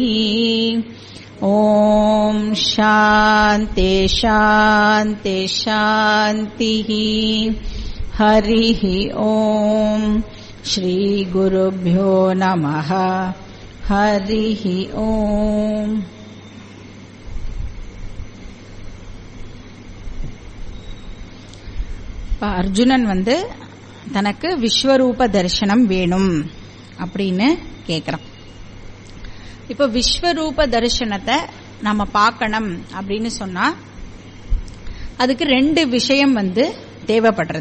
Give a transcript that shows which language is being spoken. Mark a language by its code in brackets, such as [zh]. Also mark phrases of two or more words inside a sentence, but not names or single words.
[sa] ॐ शान्ति शान्ति शान्तिः। हरिः ॐ श्रीगुरुभ्यो नमः। हरिः ॐ। [ta] அர்ஜுனன் தனக்கு விஸ்வரூப தரிசனம் வேணும் அப்படின்னு கேக்குறான். இப்ப விஸ்வரூப தரிசனத்தை நம்ம பார்க்கணும் அப்படின்னு சொன்னா அதுக்கு ரெண்டு விஷயம் தேவைப்படுறது.